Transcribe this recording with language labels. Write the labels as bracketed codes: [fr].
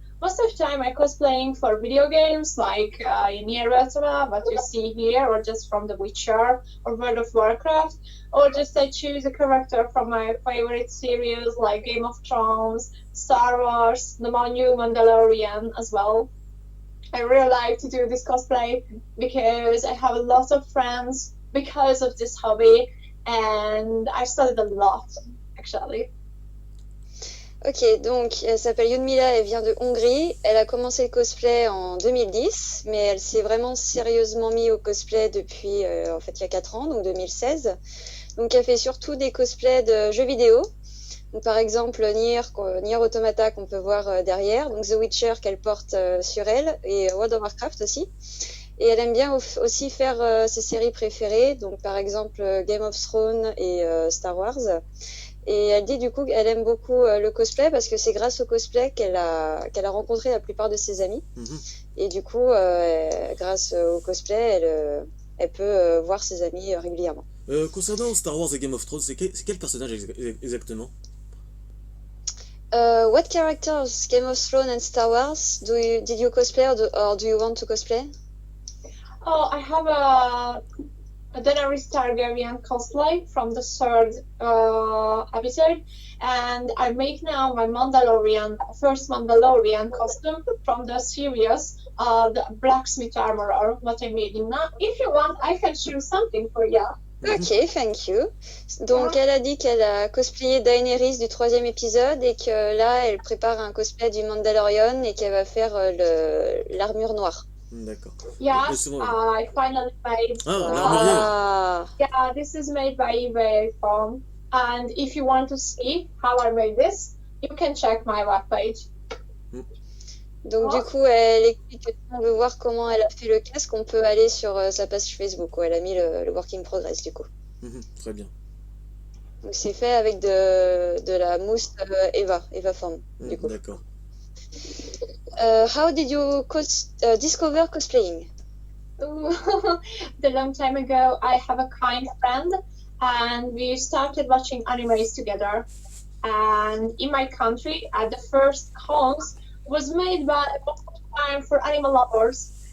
[en] Most of the time I cosplaying for video games like Nier Automata, what you see here, or just from The Witcher or World of Warcraft, or just I choose a character from my favorite series like Game of Thrones, Star Wars, the new Mandalorian as well. I really like to do this cosplay because I have a lot of friends because of this hobby, and I studied a lot actually. [fr] Ok, donc elle s'appelle Yudmila, elle vient de Hongrie. Elle a commencé le cosplay en 2010, mais elle s'est vraiment sérieusement mise au cosplay depuis en fait il y a 4 ans, donc 2016. Donc elle fait surtout des cosplays de jeux vidéo. Donc, par exemple, Nier Automata qu'on peut voir derrière, donc The Witcher qu'elle porte sur elle, et World of Warcraft aussi. Et elle aime bien aussi faire ses séries préférées, donc par exemple Game of Thrones et Star Wars. Et elle dit du coup qu'elle aime beaucoup le cosplay parce que c'est grâce au cosplay qu'elle a rencontré la plupart de ses amis. Et du coup, grâce au cosplay, elle peut voir ses amis régulièrement. Concernant Star Wars et Game of Thrones, c'est quel personnage exactement? [en] What characters Game of Thrones and Star Wars did you cosplay or do you want to cosplay? Oh, I have a Daenerys Targaryen cosplay from the third episode, and I make now my first Mandalorian costume from the series, the blacksmith armorer, what I made. Now, if you want, I can choose something for you. Ok, thank you. [fr] Donc, elle a dit qu'elle a cosplayé Daenerys du 3e épisode et que là, elle prépare un cosplay du Mandalorian et qu'elle va faire l'armure noire. D'accord. [en] Yes, I finally made. [fr] L'armurière. [en] Yeah, this is made by eBay Phone. And if you want to see how I made this, you can check my webpage. [fr] Donc, du coup, elle explique que si on veut voir comment elle a fait le casque, on peut aller sur sa page Facebook où elle a mis le [en] work in progress, [fr] du coup. Très bien. Donc, c'est fait avec de la mousse Eva Form, du coup. D'accord. [en] How did you discover cosplaying? A long time ago, I have a kind friend, and we started watching animes together. And in my country, the first cons was made by time for animal lovers.